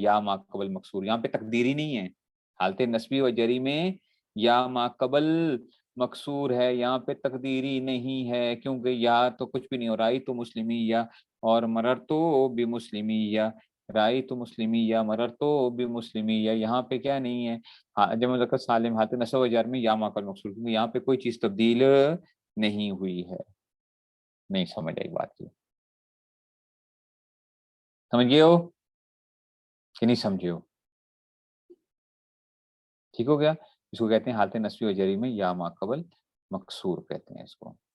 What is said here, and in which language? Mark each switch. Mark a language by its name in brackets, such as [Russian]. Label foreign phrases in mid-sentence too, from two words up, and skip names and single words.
[Urdu] یا ما قبل مکسور، یہاں پہ تقدیری نہیں ہے، حالت نسبی و جری میں یا ما قبل مکسور ہے، یہاں پہ تقدیری نہیں ہے، کیونکہ یا تو کچھ بھی نہیں ہو رہا، تو مسلمی یا اور مرر تو بھی مسلمی یا، رائی تو مسلمی یا مرر تو بھی مسلمی یا، یہاں پہ کیا نہیں ہے؟ جمع مذکر سالم حالت نصب و جر میں یا ما قبل مکسور، کیونکہ یہاں پہ کوئی چیز تبدیل نہیں ہوئی ہے۔ نہیں سمجھ آئی بات کی؟ سمجھ گئے ہو کہ نہیں سمجھے ہو؟ ٹھیک ہو گیا؟ اس کو کہتے ہیں حالت نسبی و جری میں یا ما قبل مکسور کہتے ہیں اس کو۔